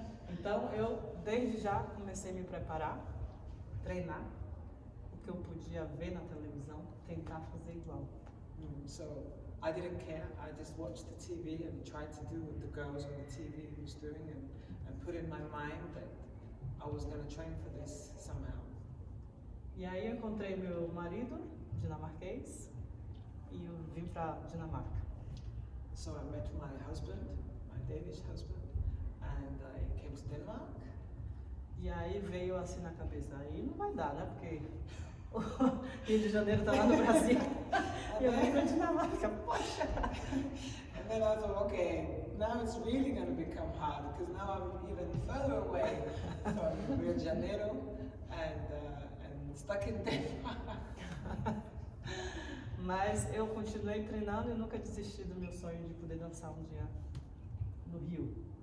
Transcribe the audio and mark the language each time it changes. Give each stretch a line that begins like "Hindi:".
Portuguese: Então eu desde já comecei a me preparar, treinar o que eu podia ver na televisão, tentar fazer igual.
English: So I didn't care. I just watched the TV and tried to do what the girls on the TV was doing, and put in my mind that I was going to train for this somehow.
Portuguese: E aí eu encontrei meu marido, dinamarquês, e eu vim para Dinamarca.
English: So I met my husband, my Danish husband, and I came to Denmark.
Portuguese: E aí veio assim na cabeça, aí não vai dar, né? Porque o Rio de Janeiro tá lá no Brasil. E eu vim para Dinamarca, poxa!
English: And then I thought, okay, now it's really going to become hard, because now I'm even further away from Rio de Janeiro and stuck in Denmark.
Portuguese: Mas eu continuei treinando e nunca desisti do meu sonho de poder dançar um dia no Rio.